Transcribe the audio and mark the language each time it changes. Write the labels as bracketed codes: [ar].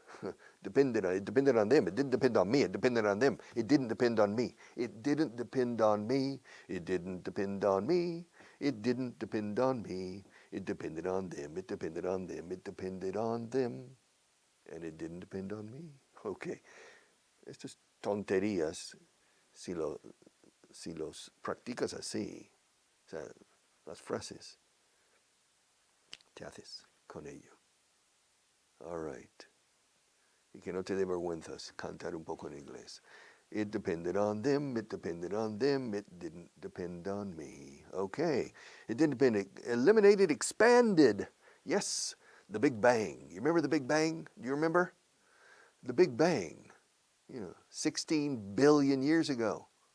[en] It depended on them. It didn't depend on me. It depended on them. It didn't depend on me. It didn't depend on me. It didn't depend on me. It didn't depend on me. It depended on them. It depended on them. It depended on them. And it didn't depend on me. Okay. [es] Estas tonterías, si los practicas así, o sea, las frases, te haces con ello. [en] All right. [es] Y que no te dé vergüenzas cantar un poco en inglés. [en] It depended on them, it depended on them, it didn't depend on me. Okay. It didn't depend, eliminated, expanded. Yes, the Big Bang. You remember the Big Bang? Do you remember? The Big Bang, 16 billion years ago.